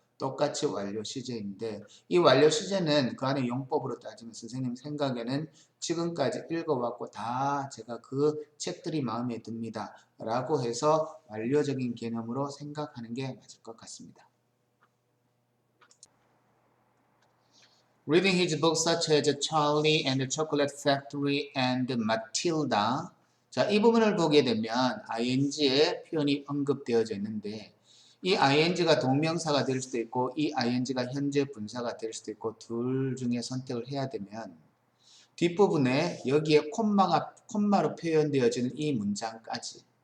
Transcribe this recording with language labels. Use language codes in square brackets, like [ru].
[ko] 똑같이 완료 시제인데 이 완료 시제는 그 안에 용법으로 따지면 선생님 생각에는 지금까지 읽어왔고 다 제가 그 책들이 마음에 듭니다. 라고 해서 완료적인 개념으로 생각하는 게 맞을 것 같습니다. [en] Reading his books such as Charlie and the Chocolate Factory and Matilda. [ko] 자, 이 부분을 보게 되면 ing의 표현이 언급되어져 있는데 이 ing가 동명사가 될 수도 있고 이 ing가 현재 분사가 될 수도 있고 둘 중에 선택을 해야 되면 뒷부분에 여기에 콤마로 표현되어지는 이 문장까지